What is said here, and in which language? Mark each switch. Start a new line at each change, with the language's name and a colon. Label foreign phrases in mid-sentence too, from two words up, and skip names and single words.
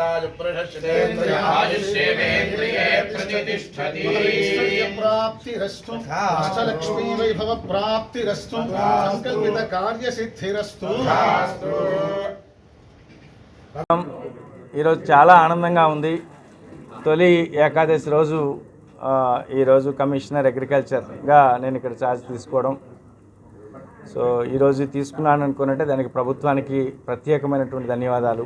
Sanskrit: आयुष्येवेन्द्रिये प्रतिष्ठति प्राप्तिरस्तु अष्टलक्ष्मी वैभव प्राप्तिरस्तु संकल्पित कार्य सिद्धिरस्तु।
Telugu: ఈరోజు చాలా ఆనందంగా ఉంది. తొలి ఏకాదశి రోజు ఈరోజు కమిషనర్ అగ్రికల్చర్గా నేను ఇక్కడ ఛార్జ్ తీసుకోవడం. సో ఈరోజు తీసుకున్నాను అనుకున్నట్టే దానికి ప్రభుత్వానికి ప్రత్యేకమైనటువంటి ధన్యవాదాలు.